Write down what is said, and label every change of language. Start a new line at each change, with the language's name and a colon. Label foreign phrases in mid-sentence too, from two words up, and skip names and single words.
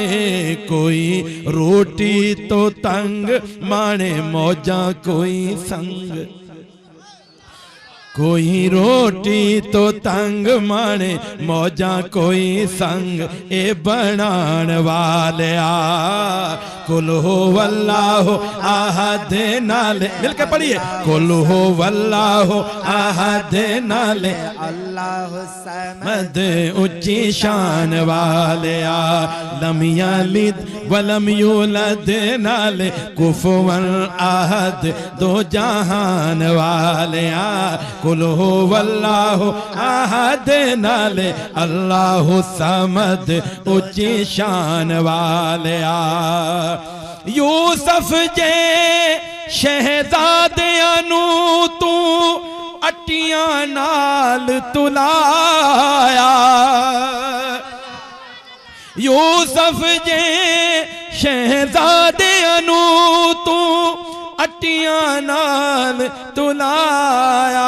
Punjabi: کوئی روٹی تو تنگ مانے موجاں کوئی سنگ. کوئی روٹی تو تنگ مانے موجاں کوئی سنگ. اے بنان والیا
Arabic: قل هو الله أحد
Punjabi: نالے مل کر پڑھیے.
Arabic: قل هو الله أحد نالے الله الصمد
Punjabi: اُچی شان والیا.
Arabic: لم يلد ولم يولد
Punjabi: نالے
Arabic: كفوا أحد
Punjabi: دو جہان والیا.
Arabic: قل هو الله أحد
Punjabi: نالے
Arabic: الله الصمد
Punjabi: اُچی شان والیا. یوسف جہے شہزادیاں نوں توں اٹیاں نال تلایا. یوسف جہے شہزادیاں نوں توں اٹیاں نال تلایا.